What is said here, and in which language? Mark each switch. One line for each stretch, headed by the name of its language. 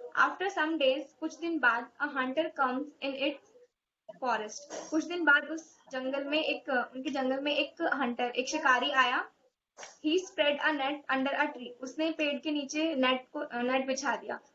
English: After some days,
Hindi: कुछ दिन बाद,
English: a hunter comes in its forest.
Hindi: कुछ दिन बाद उनके जंगल में एक शिकारी आया.
English: He spread a net under a tree.
Hindi: उसने पेड़ के नीचे नेट बिछा दिया.